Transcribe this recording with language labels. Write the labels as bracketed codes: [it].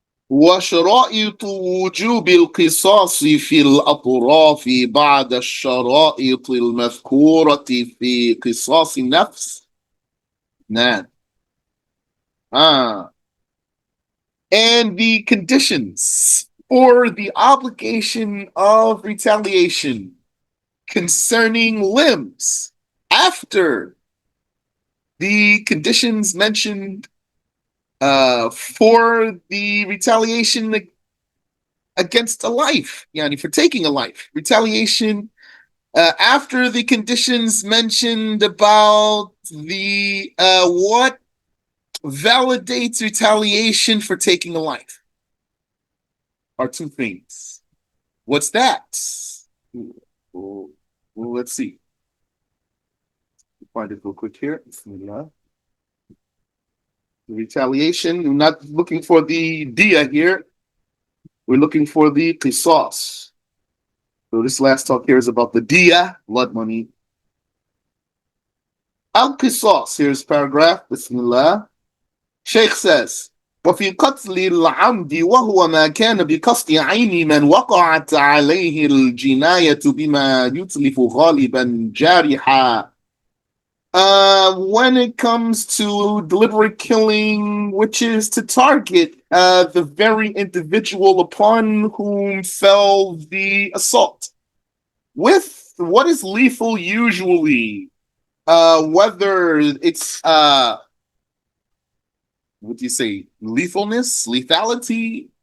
[ar] وشرائط وجوب القصاص في الأطراف بعد الشرائط المذكورة في قصاص النفس. نعم. [en] And the conditions or the obligation of retaliation concerning limbs after the conditions mentioned for the retaliation against a life, for taking a life. Retaliation after the conditions mentioned about the what validates retaliation for taking a life are two things. What's that? Well, let's see. Find it real quick here. Bismillah. The retaliation. We're not looking for the dia here. We're looking for the qisas. So this last talk here is about the dia, blood money. Al-qisas. Here's paragraph. Bismillah. Sheikh says, [ar] وفي قتل العمد وهو ما كان بقصد عين من وقعت عليه الجناية بما يتلف غالبا جارحا. [en] When it comes to deliberate killing, which is to target the very individual upon whom fell the assault, with what is lethal usually, whether it's what do you say, lethality?